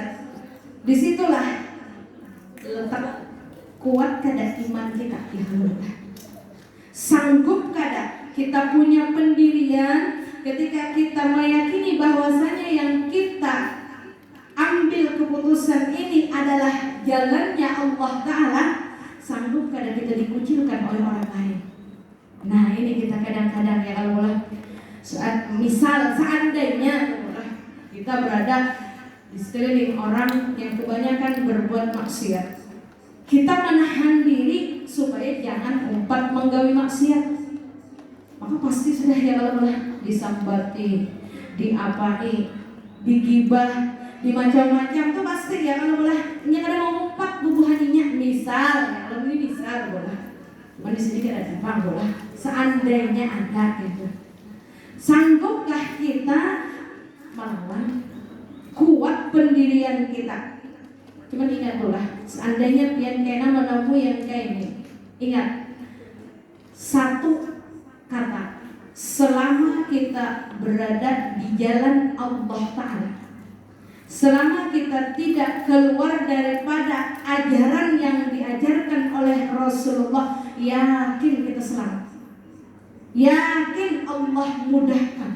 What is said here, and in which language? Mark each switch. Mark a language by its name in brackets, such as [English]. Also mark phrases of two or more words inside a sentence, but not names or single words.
[Indonesian] Disitulah letak kuat kada iman kita, sanggup kada kita punya pendirian ketika kita meyakini bahwasanya yang kita ambil keputusan ini adalah jalannya Allah Ta'ala, sanggup kada kita dikucilkan oleh orang lain. Nah, ini kita kadang-kadang ya kalau seandainya kita berada di sekeliling orang yang kebanyakan berbuat maksiat, kita menahan diri supaya jangan [Banjar] umpat menggawi [Indonesian] maksiat, maka pasti sudah ya kalau [Banjar] disambati, diapai, [Indonesian] digibah, di macam-macam tuh pasti ya kalau [Banjar] nya kada mau umpat bubuhaninya. [Indonesian] Misal ya, kalau ini misal cuman di sini kada gampang seandainya ada gitu. Sanggupkah kita melawan? Kuat pendirian kita? Cuman ingat seandainya pian kena menemui yang kayak ini, ingat satu kata, selama kita berada di jalan Allah Ta'ala, selama kita tidak keluar daripada ajaran yang diajarkan oleh Rasulullah, yakin kita selamat, yakin Allah mudahkan.